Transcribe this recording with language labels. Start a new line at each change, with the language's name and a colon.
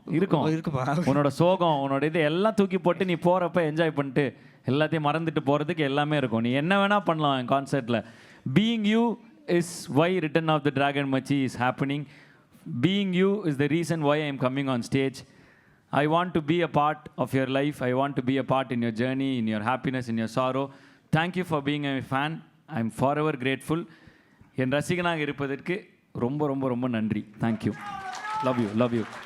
Tamil: இருக்குப்பா. உன்னோட சோகம், உன்னோட இது எல்லாம் தூக்கி போட்டு நீ போகிறப்ப என்ஜாய் பண்ணிட்டு எல்லாத்தையும் மறந்துட்டு போகிறதுக்கு எல்லாமே இருக்கும். நீ என்ன வேணால் பண்ணலாம் என் கான்சர்ட்டில்.
English: Being you is why return of the dragon மச்சி is happening. Being you is the reason why I am coming on stage. I want to be a part of your life. I want to be a part in your journey, in your happiness, in your sorrow. Thank you for being a fan. I am forever grateful.
Tamil: என் ரசிகனாக இருப்பதற்கு ரொம்ப ரொம்ப ரொம்ப நன்றி.
English: Thank you. Love you.